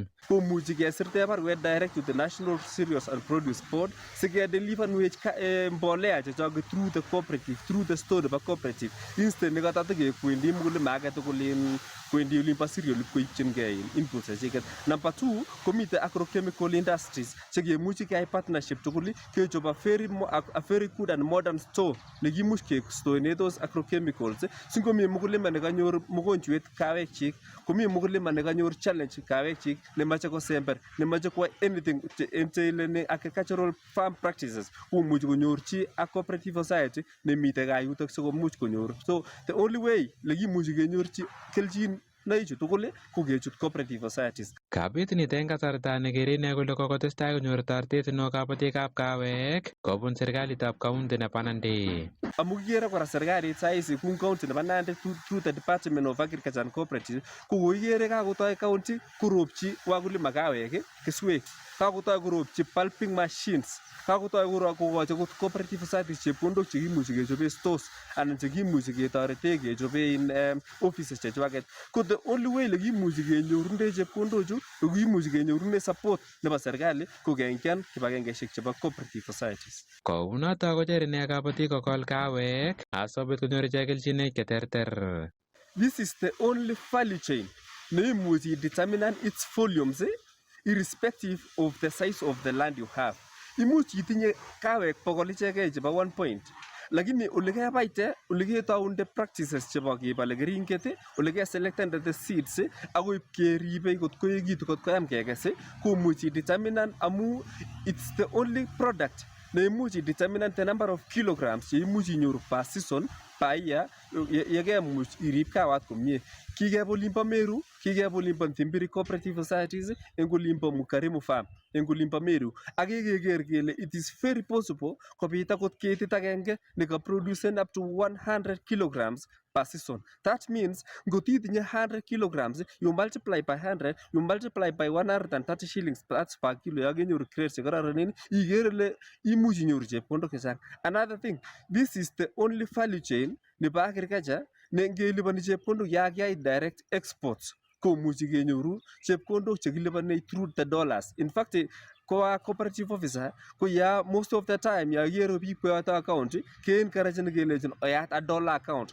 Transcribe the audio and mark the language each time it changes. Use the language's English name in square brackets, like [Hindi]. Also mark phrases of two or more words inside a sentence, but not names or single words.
[Kalenjin] Komuchi kesirte barwet [English] direct to the National Cereals and Produce Board [Kalenjin] sikedeliverwech mbolea chechoket [English] through the cooperative, through the store [Kalenjin] nebo cooperative instead nekatatekekwendi mkulima age tugul kwendi olin bo cereal koipchingei inputs chechiket. [English] Number 2 [Kalenjin] komite [English] agrochemical industries [Kalenjin] chekemuchi keyai partnership tugul kechop [English] a very good and modern store [Kalenjin] nekimuch kestoene [English] those agrochemicals [Kalenjin] singomi mkulima nekanyor mogonjwet kawek chik, komi mkulima nekanyor challenge kawek chik nemache kosember, nemache kwa [English] anything in agricultural farm practices [Kalenjin] komuchi konyorchi [English] a cooperative society [Kalenjin] nemite kayutok sikomuch konyor. [English] So the only way [Kalenjin] lekimuchi kenyorchi kelchin naichu tugul ko kechut [English] cooperative societies. [Kalenjin] Kabit nito eng kasarta nekere ine kole kokotestai konyor toretet neo kabatikab kawek kobun serikalitab kaunti nebo Nandi. Amu kikere kora serikalit saisi kou county nebo Nandi [English] through the Department of Agriculture and Cooperative [Kalenjin] ko kokikere kakotoi county koropchi wakulima kawek keswek, kakotoi koropchi [English] pulping machines, [Kalenjin] kakotoi kokochi [English] cooperative societies [Kalenjin] chepkondok chekimuchi kechobe stores anan chekimuchi ketorete kechobe offices chechwaket. Ko [English] the only way [Kalenjin] lekimuchi kenyorunde chepkondochu kokimuchi kenyorunde support nebo serikali ko keng'jan kibagengeishek chebo [English] cooperative societies. [Kalenjin] Kounoto kocher ine kabatik kokol kawek asobit konyor ichek kelchinoik cheterter. [English] This is the only value chain neimuchi determine its volumes irrespective of the size of the land you have. [Kalenjin] Imuch itinye kawek 100 ichekei chebo 1 point. Lakini olekebaite, oleketaunde practices chebo kebale keringet, olekeselectende [English] the seeds, [Kalenjin] akoib keribe kot koekitu kot koyam kekes, komuchi determine amu [English] it's the only product [Kalenjin] neimuchi [English] determine the number of kilograms [Kalenjin] cheimuchi inyoru [English] per season per year [Kalenjin] yekemuch irib kawat komie. Kikebe olimbo Meru, kikebe olimbo Ntimbiri [English] cooperative societies, [Kalenjin] eng olimbo Mukarimu farm, eng olimbo Meru. Ak keker kele [English] it is very possible [Kalenjin] kobit akot ketit agenge nekaproducen [English] up to 100 kilograms per season. That means [Kalenjin] ngot itinye [English] 100 kilograms, you multiply by 100, you multiply by 130 shillings per kilo [Kalenjin] yakenyoru grades chekororonen, ikere ile imuch inyoru chepkondok chechang. [English] Another thing, this is the only value chain nebo agriculture [Kalenjin] ne ngelipani chepkondok yakiyai [English] direct exports [Kalenjin] komuchi kenyoru chepkondok chekilipani [English] through the dollars. In fact, koa cooperative officer [Kalenjin] ko ya [English] most of the time [Kalenjin] ya kero biik koyoto [English] account [Kalenjin] ke-encourageni kelechin oyat [English] a dollar account.